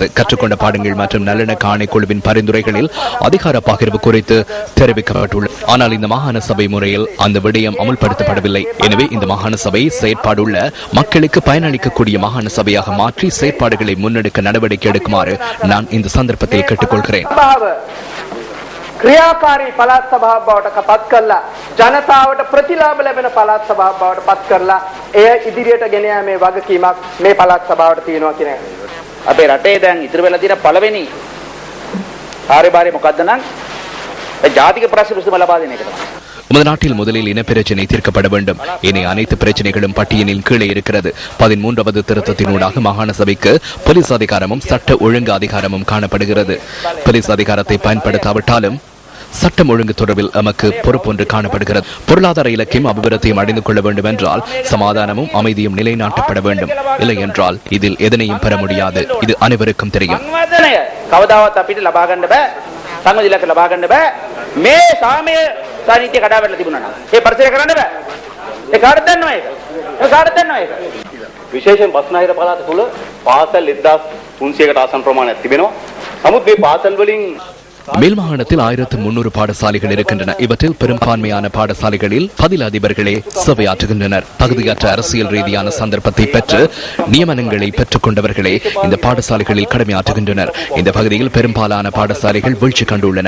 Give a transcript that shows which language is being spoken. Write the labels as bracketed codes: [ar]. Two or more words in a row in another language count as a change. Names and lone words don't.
[ta] கற்றுக்கொண்ட பாடங்கள் மற்றும் நல்லிணக்க ஆணைக்குழுவின் பரிந்துரைகளில் அதிகார பகிர்வு குறித்து தெரிவிக்கப்பட்டுள்ளது. ஆனால் இந்த மாகாண சபை முறையில் அந்த விடயம் அமுல்படுத்தப்படவில்லை. எனவே இந்த மாகாண சபை செயற்பாடுள்ள மக்களுக்கு பயனளிக்கக்கூடிய மாகாண சபையாக மாற்றி செயற்பாடுகளை முன்னெடுக்க நடவடிக்கை எடுக்குமாறு நான் இந்த சந்தர்ப்பத்தில் கேட்டுக்கொள்கிறேன். [si] ක්‍රියාකාරී පළාත් සභාව බවට පත් කරලා ජනතාවට ප්‍රතිලාභ ලැබෙන පළාත් සභාව බවට පත් කරලා එය ඉදිරියට ගෙන යාමේ වගකීමක් මේ පළාත් සභාවට තියෙනවා කියන එක. අපේ රටේ දැන් ඉතිරි වෙලා තියෙන පළවෙනි කාර්යභාරය මොකද්ද නම් ජාතික ප්‍රශ්න විසඳුම ලබා දෙන එක තමයි. [ta] நமது நாட்டில் முதலில் இனப்பிரச்சினை தீர்க்கப்பட வேண்டும். இனி அனைத்து பிரச்சனைகளும் பட்டியலில் கீழே இருக்கிறது. 13வது திருத்தத்தினூடாக மாகாண சபைக்கு போலீஸ் அதிகாரமும் சட்ட ஒழுங்கு அதிகாரமும் காணப்படுகிறது. போலீஸ் அதிகாரத்தை பயன்படுத்தாவிட்டாலும் சட்டம் ஒழுங்கு தொடர்பில் நமக்கு பொறுப்பொன்று காணப்படுகிறது. பொருளாதார இலக்கியம் அபிவிருத்தியும் அடைந்து கொள்ள வேண்டும் என்றால் சமாதானமும் அமைதியும் நிலைநாட்டப்பட வேண்டும். இல்லை என்றால் இதில் எதனையும் பெற முடியாது. இது அனைவருக்கும் தெரியும். [si] කවදාවත් අපිට ලබා ගන්න බෑ. සංවිධානයක ලබා ගන්න බෑ. මේ සාමය සාහිත්‍ය කඩාවැටලා තිබුණා නම් ඒ පරිසරය කරන්න බෑ. ඒ කාටද දන්නව ඒක? ඒ කාටද දන්නව ඒක? විශේෂයෙන් බස්නාහිර පළාත තුල පාසල් 1300කට ආසන්න ප්‍රමාණයක් තිබෙනවා. නමුත් මේ පාසල් වලින් [ta] மேல் மாகாணத்தில் 1300 பாடசாலைகள் இருக்கின்றன. இவற்றில் பெரும்பான்மையான பாடசாலைகளில் பதில் அதிபர்களே சேவையாற்றுகின்றனர். தகுதியற்ற அரசியல் ரீதியான சந்தர்ப்பத்தை பெற்று நியமனங்களை பெற்றுக் கொண்டவர்களே இந்த பாடசாலைகளில் கடமையாற்றுகின்றனர். இந்த பகுதியில் பெரும்பாலான பாடசாலைகள் வீழ்ச்சி கண்டுள்ளன.